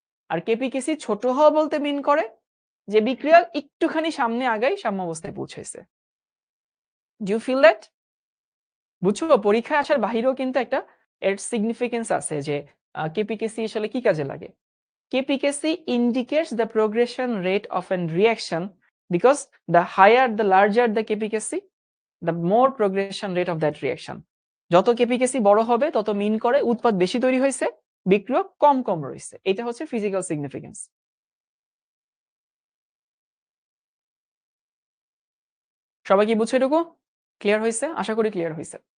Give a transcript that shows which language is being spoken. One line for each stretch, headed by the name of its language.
Bangla: আর কেপিকেসি ছোট হওয়া বলতে মিন করে যে বিক্রিয়া একটুখানি সামনে আগাই সাম্যাবস্থায় পৌঁছাইছে।
English: Do you feel that?
Bangla: বুঝছো, পরীক্ষায় আসার বাহিরেও কিন্তু একটা এর সিগনিফিকেন্স আছে যে কেপিকেসি আসলে কি কাজে লাগে।
English: KPKC indicates the progression rate of an reaction because the higher, the larger the KPKC, the more progression rate of that reaction.
Bangla: যত কেপিকেসি বড় হবে তত মিন করে উৎপাদ বেশি তৈরি হয়েছে, বিক্রিয়ক কম কম রয়েছে। এটা হচ্ছে ফিজিক্যাল সিগনিফিকেন্স। সবাই কি বুঝছো? এটুকু ক্লিয়ার হয়েছে? আশা করি ক্লিয়ার হয়েছে।